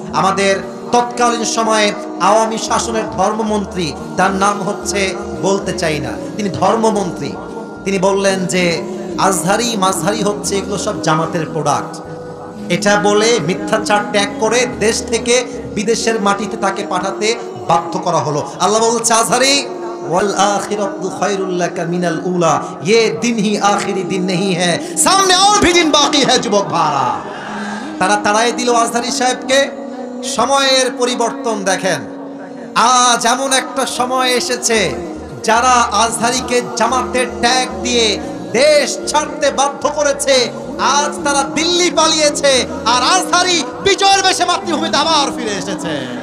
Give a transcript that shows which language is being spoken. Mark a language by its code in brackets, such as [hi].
[bn] আমাদের তৎকালীন সময়ে আওয়ামী শাসনের ধর্মমন্ত্রী, তার নাম হচ্ছে, বলতে চাই না, তিনি ধর্মমন্ত্রী, তিনি বললেন যে আজহারি মাঝহারি হচ্ছে এগুলো সব জামাতের প্রোডাক্ট। এটা বলে মিথ্যাচার ত্যাগ করে দেশ থেকে বিদেশের মাটিতে তাকে পাঠাতে বাধ্য করা হলো। আল্লাহ বলছে আজহারি [ar] ওয়াল আখিরাতু খায়রুল লাকা মিনাল উলা, [hi] ये दिन ही आखिरी दिन नहीं है, सामने और भी दिन बाकी है। [bn] যুবক ভাড়া তারা তাড়াই দিল আজহারী সাহেবকে। সময়ের পরিবর্তন দেখেন, আজ এমন একটা সময় এসেছে যারা আজহারীকে জামাতের ট্যাগ দিয়ে দেশ ছাড়তে বাধ্য করেছে, আজ তারা দিল্লি পালিয়েছে, আর আজহারী বিজয়ের বেশে মাতৃভূমিতে আবার ফিরে এসেছে।